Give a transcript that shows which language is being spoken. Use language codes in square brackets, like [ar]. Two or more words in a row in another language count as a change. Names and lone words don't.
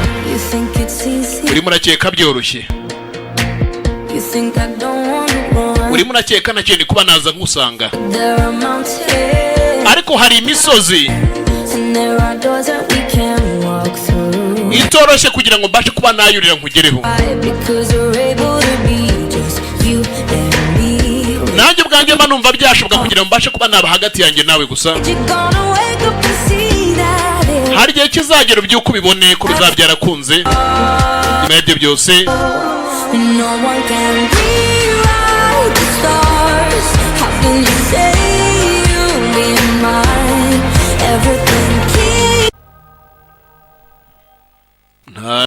[en] You think it's easy? [rw] Urimo urakeka byoroshye? [en] You think I don't wanna run? [rw] Urimo urakeka nta kintu kuba naza nkusanga? [en] There are mountains. [rw] Ariko hari imisozi [en] And there are doors that we can walk through. [rw] itoroshye kugira ngo mbashe kuba nayurira nkugereho. [en] Why? Because we're able to be just you and me. [rw] Nanjye ubwanjye mba numva byashoboka kugira ngo mbashe kuba naba hagati yanjye nawe gusa. [en] You're gonna wake up and see that it's [rw] Hari igihe kizagera ubyuke ubibone ko bizaba byarakunze. Nyuma y'ibyo byose, [en] No one can rewrite the stars. How can you say you'll be mine? Everything keeps nta